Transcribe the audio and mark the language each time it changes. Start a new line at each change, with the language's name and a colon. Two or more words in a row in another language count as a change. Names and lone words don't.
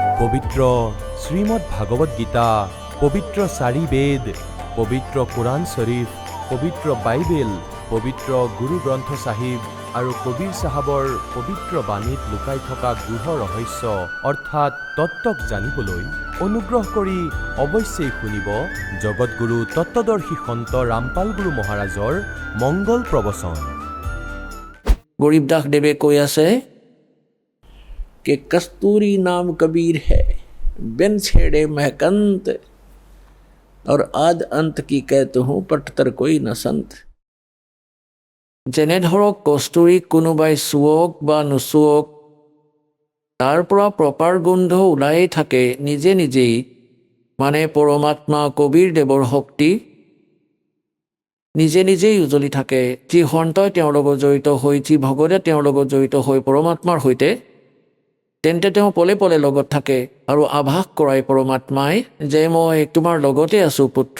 Assamese: পবিত্ৰ শ্ৰীমদ ভাগৱত গীতা, পবিত্ৰ 4 বেদ, পবিত্ৰ কোৰাণ শ্বৰীফ, পবিত্ৰ বাইবেল, পবিত্ৰ গুৰু গ্ৰন্থ চাহিব আৰু কবীৰ চাহাবৰ পবিত্ৰ বাণীত লুকাই থকা গূঢ় ৰহস্য অৰ্থাৎ তত্ত্বক জানিবলৈ অনুগ্ৰহ কৰি অৱশ্যেই শুনিব জগতগুৰু তত্ত্বদৰ্শী সন্ত ৰামপাল গুৰু মহাৰাজৰ মংগল প্ৰবচন।
Hindi: गरीबदास देवे कोई ऐसे कि कस्तूरी नाम कबीर है, बिन छेड़े महकंत, और आद अंत की कहते हूँ पटतर कोई न संत।
Assamese: যেনে ধৰক কস্তুৰীক कोনোবাই চুওক বা নুচুওক তাৰ পৰা প্ৰপাৰ গোন্ধ ওলাই থাকে নিজে নিজেই, মানে পৰমাত্মা কবীৰ দেৱৰ শক্তি নিজে নিজেই উজলি থাকে। যি সন্তই তেওঁৰ লগত জড়িত হৈ, যি ভগতে তেওঁৰ লগত জড়িত হৈ পৰমাত্মাৰ সৈতে, তেন্তে তেওঁ পলে পলে লগত থাকে আৰু আভাস কৰায় পৰমাত্মাই যে মই তোমাৰ লগতে আছোঁ পুত্ৰ।